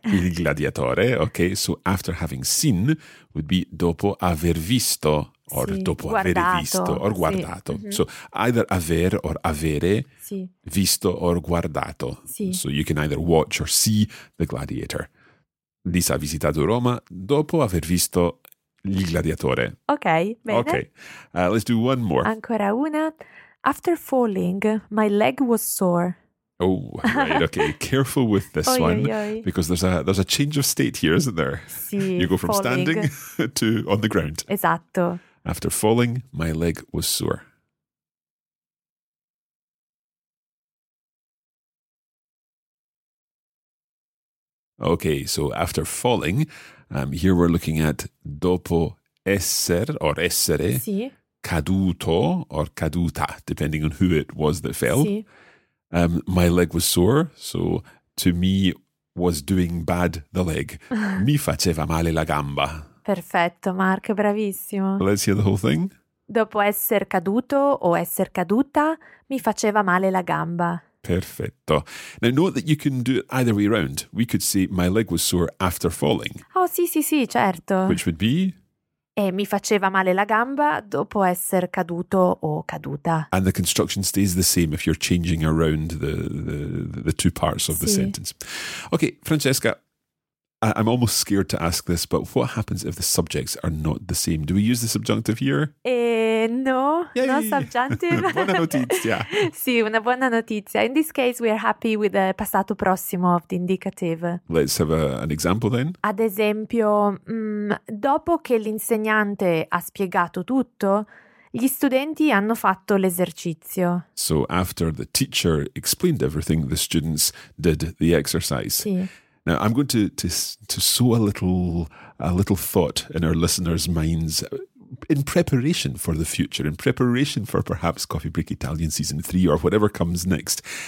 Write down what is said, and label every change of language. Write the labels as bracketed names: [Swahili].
[Italian] Il gladiatore, okay. [English] So after having seen would be [Italian] dopo aver visto [English] or [Italian] sì, dopo guardato. Aver visto or guardato. Sì. Mm-hmm. [English] So either aver or avere, [Italian] sì. visto or guardato. Sì. [English] So you can either watch or see The Gladiator. [Italian] Lisa ha visitato Roma dopo aver visto il gladiatore. Ok, bene. [English] Okay, let's do one more. [Italian] Ancora una. [English] After falling, my leg was sore. Oh, right, okay. Careful with this because there's a change of state here, isn't there? Sì, you go from falling, standing to on the ground. [Italian] Esatto. [English] After falling, my leg was sore. Okay, so after falling, here we're looking at [Italian] dopo essere [English] or essere, [Italian] sì, [English] caduto or caduta, depending on who it was that fell. Sì. My leg was sore, so to me was doing bad the leg. [Italian] Mi faceva male la gamba. Perfetto, Mark, bravissimo. [English] Let's hear the whole thing. [Italian] Dopo essere caduto o esser caduta, mi faceva male la gamba. Perfetto. [English] Now note that you can do it either way around. We could say my leg was sore after falling. [Italian] Oh, sì, sì, sì, certo. [English] Which would be? [Italian] E mi faceva male la gamba dopo essere caduto o caduta. [English] And the construction stays the same if you're changing around the two parts of the sentence. Okay, Francesca, I'm almost scared to ask this, but what happens if the subjects are not the same? Do we use the subjunctive here? No, no subjunctive. [Italian] Buona notizia. Sì, una buona notizia. [English] In this case, we are happy with the passato prossimo of the indicative. Let's have an example then. [Italian] Ad esempio, dopo che l'insegnante ha spiegato tutto, gli studenti hanno fatto l'esercizio. [English] So after the teacher explained everything, the students did the exercise. [Italian] Sì. [English] Now I'm going to sow a little thought in our listeners' minds in preparation for the future, in preparation for perhaps Coffee Break Italian Season 3 or whatever comes next.